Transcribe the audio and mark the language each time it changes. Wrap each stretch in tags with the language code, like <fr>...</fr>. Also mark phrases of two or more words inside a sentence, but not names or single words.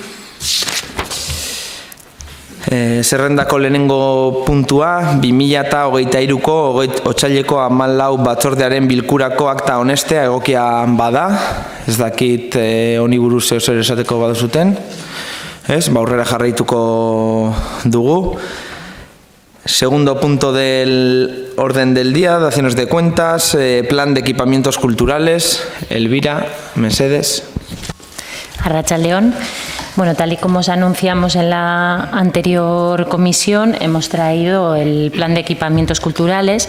<eu>Zerrendako lehenengo puntua, 2023ko otsaileko 14 batzordearen bilkurako akta honestea egokia bada. Ez dakit honi buruz zer esateko baduzuten. Aurrera jarraituko dugu.</eu> <es>Segundo punto del orden del día, daciones de cuentas, plan de equipamientos culturales. Elvira, Mercedes.</es> <eu>Arratsaldeon.</eu> <es>Bueno, tal y como os anunciamos en la anterior comisión, hemos traído el plan de equipamientos culturales.</es>